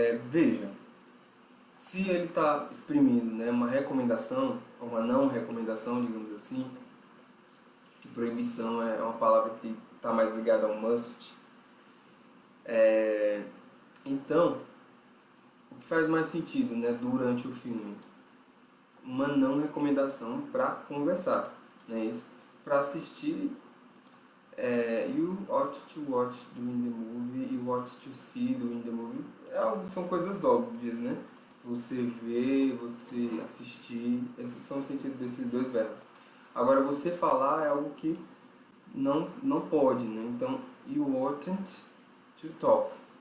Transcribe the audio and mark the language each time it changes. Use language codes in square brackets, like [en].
[pt] Veja, se ele está exprimindo, né, uma recomendação, ou uma não recomendação, digamos assim, que proibição é uma palavra que está mais ligada ao must, então, o que faz mais sentido, né, durante o filme? Uma não recomendação para conversar, né, isso? Para assistir, [en] you ought to watch during the movie, you ought to see during the movie, [pt] são coisas óbvias, né? Você ver, você assistir, esses são os sentidos desses dois verbos. Agora, você falar é algo que não pode, né? [en] Então, you oughtn't to talk.